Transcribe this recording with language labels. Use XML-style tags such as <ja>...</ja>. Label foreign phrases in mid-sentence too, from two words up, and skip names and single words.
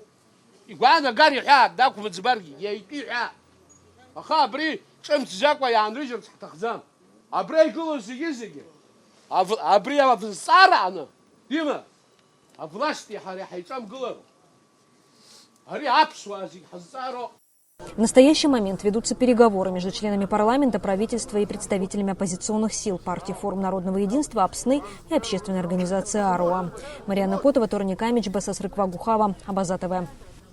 <ab>Игәаанагар иҳәа дақәмыӡбаргьы иаитәиҳәа. Аха абри ҿымҭӡакәа иаанрыжьырц ҳҭахӡам. Абри игылоу зегьы абри авзҵарааны има авласти ҳареи ҳаиҿамгылароуп. Ари аԥсуаа зегьы ҳазҵаароуп.</ab> <ru>В настоящий момент ведутся переговоры между членами парламента, правительства и представителями оппозиционных сил партии «Форум народного единства», АПСНы и общественной организации «Аруа». Марьяна Котова, Торник Амич, Басас Рыква Гухава, Абаза ТВ.</ru>